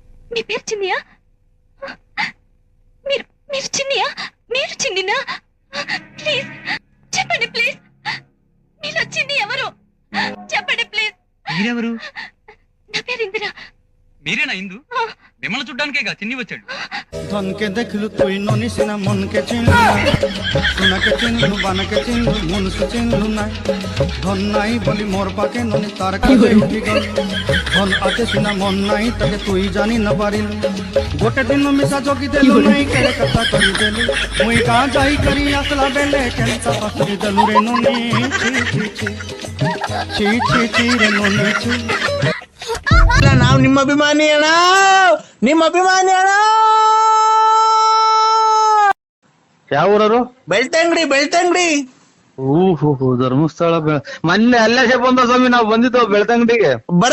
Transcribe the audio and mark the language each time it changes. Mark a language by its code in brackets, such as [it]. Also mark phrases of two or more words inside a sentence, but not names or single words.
[te] మీ పేరు చిన్నియా? మీరు మీరు చిన్నియా? మీరు చిన్నినా? ప్లీజ్ చెప్పండి, ప్లీజ్. మీలో చిన్ని ఎవరు? చెప్పండి ప్లీజ్. మీరెవరు? నా పేరు ఇందిరా. మీరేనా ఇందు? మిమ్మల్ని చూడ్డానికేగా చిన్ని వచ్చాడు. [spv] ଧନକେ ଦେଖଲୁ ତୁଇ ନନିସିନା ମନକେ ଚିନଲୁ ସୁନାକେ ଚିନଲୁ ବାନାକେ ଚିନଲୁ ମନକେ ଚିନଲୁ ନାଇ ଧନ ନାଇ ବଲି ମୋର ପାକେ ନନି ତାର କାଛେ ଉଠି ଗଲ ଧନ ଆଛେ ସିନା ମନ ନାଇ ତାକେ ତୁଇ ଜାନି ନା ପାରିଲୁ ଗୋଟେ ଦିନ ମିଶା ଜଗି ଦେଲୁ ନାଇ କେଡେ କଥା କରି ଦେଲୁ ମୁଇ କା ଯାଇ କରି ଆସଲା ବେଲେ କେନସା ପାସରି ଦେଲୁ ରେ ନନି ଛି ଛି ଛି ରେ ନନି ଛି [kn] ನಾವು ನಿಮ್ಮ ಅಭಿಮಾನಿ ಅಣ್ಣ, ನಿಮ್ಮ ಅಭಿಮಾನಿ ಅಣ್ಣ. ಯಾವ ಊರವರು? ಬೆಳ್ತಂಗಡಿ, ಬೆಳ್ತಂಗಡಿ. ಧರ್ಮಸ್ಥಳ ಮೊನ್ನೆ ಅಲ್ಲೇ ಬಂದ ಸ್ವಾಮಿ, ನಾವು ಬಂದಿದ್ದೋ ಬೆಳ್ತಂಗಡಿಗೆ. ಬರ